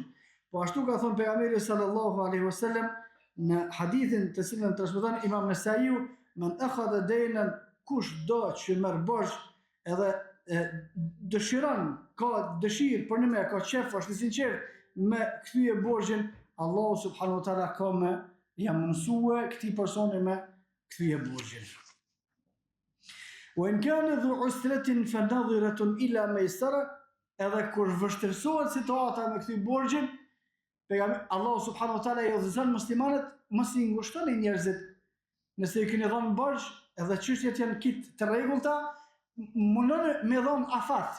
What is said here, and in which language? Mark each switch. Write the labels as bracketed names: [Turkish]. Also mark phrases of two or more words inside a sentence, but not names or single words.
[Albanian] Po ashtu ka thonë pejgamberi [Arabic] صلى الله عليه وسلم [Albanian] në hadithin të cilën transmeton Imam Nesaiu, [Arabic] من أخذ دينا, [Albanian] kush do që merr borxh edhe dëshiron, ka dëshirë për në me, ka qef, është i sinqert me kthye borxhin, Allah [Arabic] سبحانه وتعالى [Albanian] ka me jam mësue këtij personi me kthye borxhin. [Arabic] وإن كان ذو عسرة فنظرة إلى ميسرة, [Albanian] edhe kur vështirësohet situata me kthye borxhin, Allah [Arabic] سبحانه وتعالى [Albanian] i udhëzon muslimanët mos i ngushtoni njerëzit. Nëse i keni dhënë borxh, edhe çështjet janë kit të rregullta, mundoni me dhënë afat.